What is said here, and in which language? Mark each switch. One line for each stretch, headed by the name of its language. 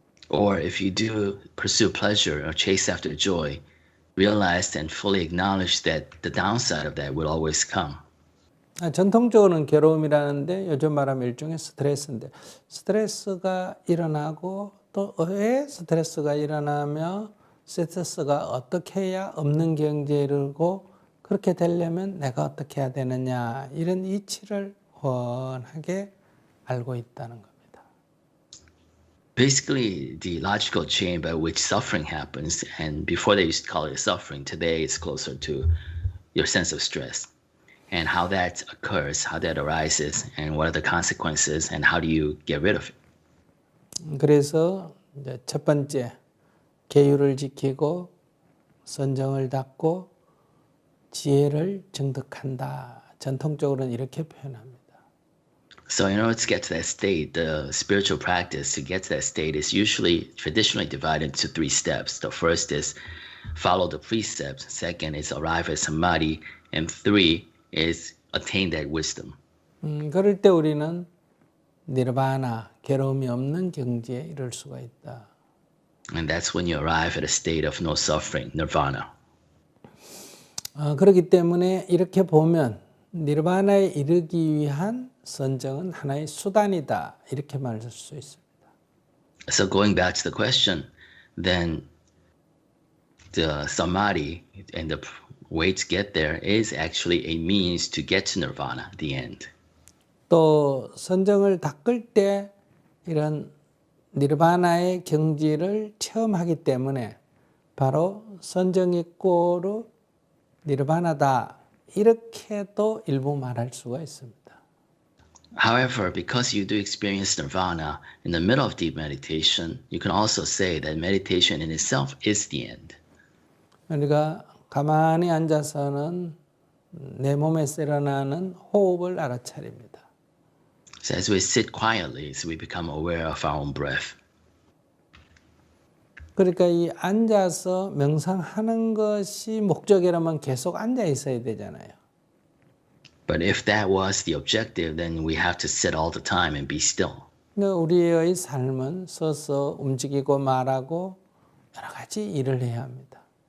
English: Or if you do pursue pleasure or chase after joy, realize and fully acknowledge that the downside of that will always come.
Korean: 전통적으로는 괴로움이라는데 요즘 말하면 일종의 스트레스인데 스트레스가 일어나고 또 왜 스트레스가 일어나며 스트레스가 어떻게 해야 없는 경지에 이르고 그렇게 되려면 내가 어떻게 해야 되느냐 이런 이치를 훤하게 알고 있다는 겁니다.
English: Basically, the logical chain by which suffering happens, and before they used to call it suffering, today it's closer to your sense of stress. And how that occurs, how that arises, and what are the consequences, and how do you get rid of it?
Korean: 그래서 이제 첫 번째 계율을 지키고 선정을 닦고 지혜를 증득한다. 전통적으로는 이렇게 표현합니다.
English: So in order to get to that state, the spiritual practice to get to that state is usually traditionally divided into 3 steps. The first is follow the precepts. Second is arrive at samadhi. And 3 is attain that wisdom.
Korean: 그럴 때 우리는 니르바나, 괴로움이 없는 경지에 이를 수가 있다.
English: And that's when you arrive at a state of no suffering, nirvana.
Korean: 그렇기 때문에 이렇게 보면 니르바나에 이르기 위한 선정은 하나의 수단이다. 이렇게 말할 수 있습니다.
English: So going back to the question, then the samadhi and the way to get there is actually a means to get to nirvana, the end.
Korean: 또 선정을 닦을 때 이런 니르바나의 경지를 체험하기 때문에 바로 선정이꼬르 니르바나다 이렇게도 일부 말할 수가 있습니다.
English: However, because you do experience nirvana in the middle of deep meditation, you can also say that meditation in itself is the end.
Korean: 우리가 가만히 앉아서는 내 몸에서 일어나는 호흡을 알아차립니다.
English: So as we sit quietly, so we become aware of our own breath.
Korean: 그러니까 이 앉아서 명상하는 것이 목적이라면 계속 앉아 있어야 되잖아요.
English: But if that was the objective, then we have to sit all the time and be still.
Korean: 그러니까 우리의 삶은 서서 움직이고 말하고 여러 가지 일을 해야 합니다.